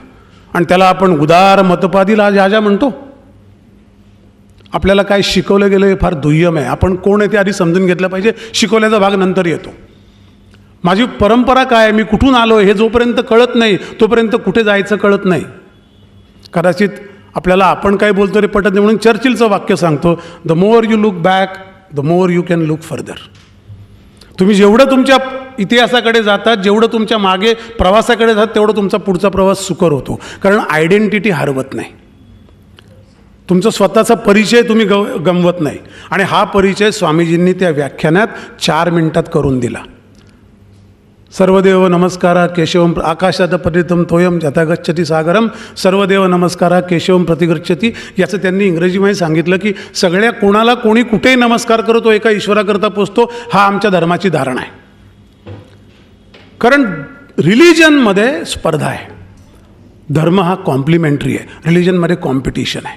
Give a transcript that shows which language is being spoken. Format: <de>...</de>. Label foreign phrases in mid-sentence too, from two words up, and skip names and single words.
<mr>आणि त्याला आपण उदार मतपादी राजा म्हणतो. आपल्याला काय शिकवलं गेलं हे फार दुय्यम आहे. आपण कोण आहे ते आधी समजून घेतलं पाहिजे, शिकवल्याचा भाग नंतर येतो. माझी परंपरा काय आहे, मी कुठून आलो हे जोपर्यंत कळत नाही तोपर्यंत कुठे जायचं कळत नाही. कदाचित आपल्याला आपण काय बोलतो रे पटत नाही, म्हणून चर्चिलचं वाक्य सांगतो,</mr> <en>the more you look back the more you can look further.</en> <mr>तुम्ही जेवढं तुमच्या इतिहासाकडे जातात, जेवढं तुमच्या मागे प्रवासाकडे जातात तेवढं तुमचा पुढचा प्रवास सुकर होतो. कारण आयडेंटिटी हरवत नाही, तुमचा स्वतःचा परिचय तुम्ही गमवत नाही. आणि हा परिचय स्वामीजींनी त्या व्याख्यानात 4 मिनिटात करून दिला.</mr> <sa>सर्वदेव नमस्कारा केशवम आकाशात परितम तोयम यथा गच्छति सागरम सर्वदेव नमस्कारा केशवम प्रतिगच्छति.</sa> <mr>याचं त्यांनी इंग्रजीमध्ये सांगितलं की सगळ्या कोणाला कोणी कुठेही नमस्कार करतो एका ईश्वराकरता पोचतो. हा आमच्या धर्माची धारणा आहे. कारण रिलिजनमध्ये स्पर्धा आहे, धर्म हा कॉम्प्लिमेंटरी आहे, रिलिजनमध्ये कॉम्पिटिशन आहे.</mr>